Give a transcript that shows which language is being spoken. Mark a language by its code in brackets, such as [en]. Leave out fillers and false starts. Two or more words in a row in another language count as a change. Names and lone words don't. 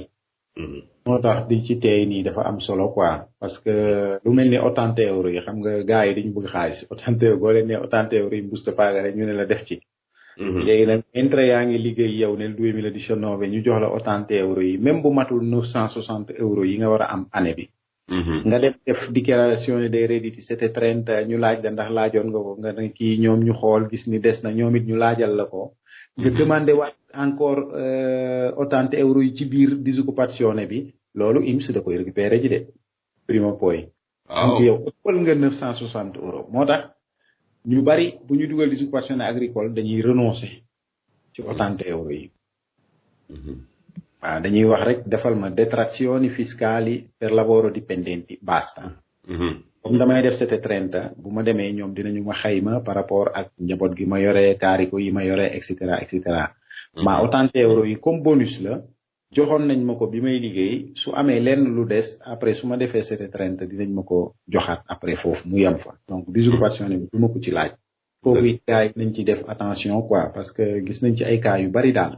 [wo] moo tax di ci tey nii dafa am solo [fr] quoi parce que [wo] lu mel ni 80 euro yi xam nga gars yi dañu bëgg xaalis 80 euro boo leen nee 80 euro yi [it] busta paga [wo] rek ñu ne la def ci. léegi nag intérêt yaa ngi liggéey yow nel 2019 ñu jox la 80 euro yi même bu matul 960 euro yi nga war a am année bi. nga def [it] dichiarazione dei redditi [wo] 730 ñu laaj la ndax laajoon nga ko nga ne kii ñoom ñu xool gis ni des na ñoom it ñu laajal la ko. nga demandé waat encore 80 euro yi ci biir disoccupazione bi loolu INPS da koy récupéré ji [it] de prima poi. [wo] donc yow ëppal nga 960 euro moo tax ñu bari bu ñu dugal [it] disoccupazione agricole [wo] dañuy renoncer ci 80 euro yi. waaw dañuy wax rek defal ma [it] detrazioni fiscali per lavoro dipendenti basta. [wo] comme damay def 730 bu ma demee ñoom dinañu ma xayma [fr] par rapport [wo] ak njaboot gi ma yore carico yi ma yore [la] et cetera et cetera. [wo] ma 80 euro yi [fr] comme bonus [wo] la joxoon nañ ma ko bi may liggéey su amee lenn lu des après su ma defee 730 dinañ ma ko joxaat après foofu mu yem fa donc disoccupazione bi du ma ko ci laaj. foofu it gars yi nañ ci def [fr] attention quoi parce que [wo] gis nañ ci ay cas yu bari daal.